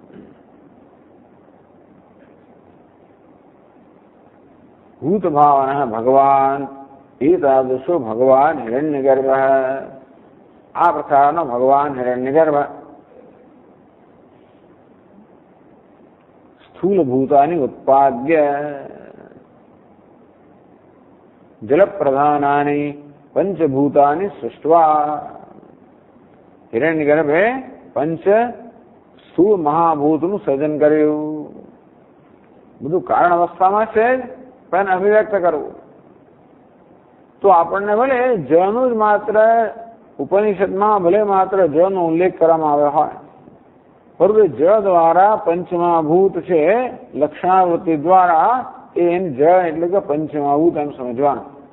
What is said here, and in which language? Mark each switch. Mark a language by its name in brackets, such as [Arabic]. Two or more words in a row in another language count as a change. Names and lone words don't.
[Sanskrit] ભૂત ભાવના ભગવાન એતાદૃશો ભગવાન હિરણ્યગર્ભ [Gujarati] આ પ્રકારનો ભગવાન હિરણ્યગર્ભ [Sanskrit] સ્થૂલ ભૂતાની ઉત્પાદ્ય જલ પ્રધાનાની પંચભૂતાની સૃષ્ટવા હિરણ્યગર્ભે [Gujarati] પંચ સ્થૂલ મહાભૂતનું સર્જન કર્યું। બધું કારણ અવસ્થામાં છે પણ અભિવ્યક્ત કરવું તો આપણને ભલે જળનું જ માત્ર ઉપનિષદમાં ભલે માત્ર જળનો ઉલ્લેખ કરવામાં આવ્યો હોય પરંતુ જળ દ્વારા પંચમહાભૂત છે લક્ષણાવૃત્તિ દ્વારા એ જળ એટલે કે પંચમહાભૂત એમ સમજવાનું।